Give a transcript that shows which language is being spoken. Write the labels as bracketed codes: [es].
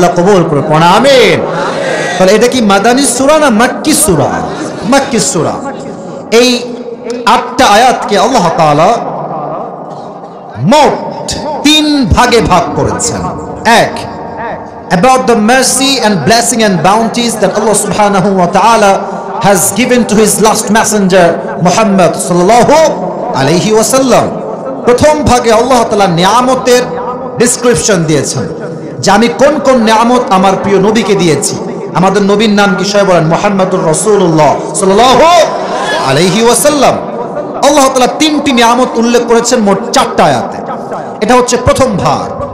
[bn] আল্লাহ কবুল করে পড়া আমিন। তাহলে এটা কি মাদানী সূরা না মাক্কি সূরা? মাক্কি সূরা। এই 8টা আয়াতকে আল্লাহ তাআলা মোট 3 ভাগে ভাগ করেছেন। [en] এক, about the mercy and blessing and bounties that Allah subhanahu wa ta'ala has given to his last messenger Muhammad sallallahu alayhi wa sallam. [bn] প্রথম ভাগে আল্লাহ তাআলা নিয়ামতের ডেসক্রিপশন দিয়েছেন যে আমি কোন কোন নিয়ামত আমার প্রিয় নবীকে দিয়েছি। আমাদের নবীর নাম কি সবাই বলেন? মুহাম্মাদুর রাসূলুল্লাহ সাল্লাল্লাহু আলাইহি ওয়াসাল্লাম। আল্লাহ তাআলা 3টি নিয়ামত উল্লেখ করেছেন মোট 4টা আয়াতে। এটা হচ্ছে প্রথম ভাগ।